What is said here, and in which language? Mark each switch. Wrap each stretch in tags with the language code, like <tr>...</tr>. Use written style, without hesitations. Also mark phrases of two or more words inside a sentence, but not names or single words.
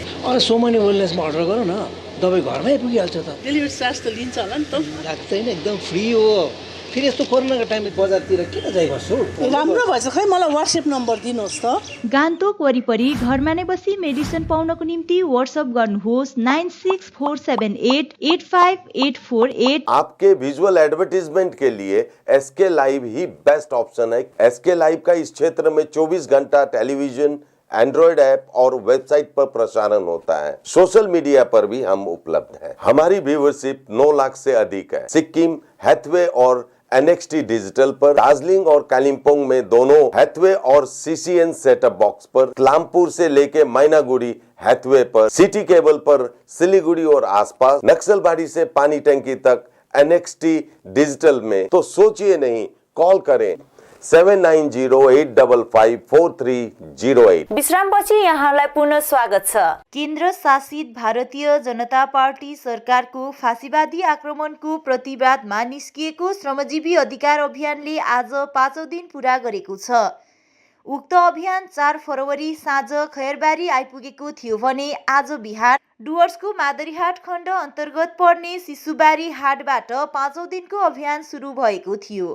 <ne>अरे सो मेनी वेलनेसमा अर्डर गर न, दबाई घरमै पुगिहाल्छ त। डेलिभरी चार्ज त लिन्छ होला नि त? लाग्दैन, एकदम फ्री हो। फेरि यस्तो कोरोनाको टाइममा बजारतिर किन जाइबस्छु? राम्रो भएछ खै मलाई WhatsApp नम्बर दिनुहोस् त। गान्तोक वरिपरि घरमा नै बसी मेडिसिन पाउनको निम्ति WhatsApp गर्नुहोस् 9647885848।</ne> <hi>आपके विजुअल एडवर्टीजमेंट के लिए SK लाइव ही</hi> <en>best option</en> <hi>है। SK लाइव का इस क्षेत्र में 24 घंटा टेलीविजन, एंड्रॉइड ऐप और वेबसाइट पर प्रसारण होता है।</hi> <en>social media</en> <hi>पर भी हम उपलब्ध हैं। हमारी व्यूवरशिप 9 लाख से अधिक है। सिक्किम, हैथवे और NXT डिजिटल पर, दार्जिलिंग और कालिम्पोंग में दोनों हैथवे और CCN</hi> <en>setup box</en> <hi>पर, क्लामपुर से लेके मैनागुड़ी हैथवे पर, सिटी केबल पर सिलीगुड़ी और आसपास, नक्सलबाड़ी से पानी टंकी तक NXT डिजिटल में। तो सोचिए नहीं, कॉल करें 7908554308।</hi> <ne>विश्रामपछि यहाँलाई पुनः स्वागत छ। केन्द्र शासित भारतीय जनता पार्टी सरकारको फाँसीवादी आक्रमणको प्रतिवादमा निस्किएको श्रमजीवी अधिकार अभियानले आज 5औं दिन पूरा गरेको छ। उक्त अभियान 4 फरवरी साँझ खैरबारी आइपुगेको थियो भने आज बिहान डुवर्सको मादरीहाट खण्ड अन्तर्गत पर्ने शिशुबारी हाटबाट 5औं दिनको अभियान सुरु भएको थियो।</ne>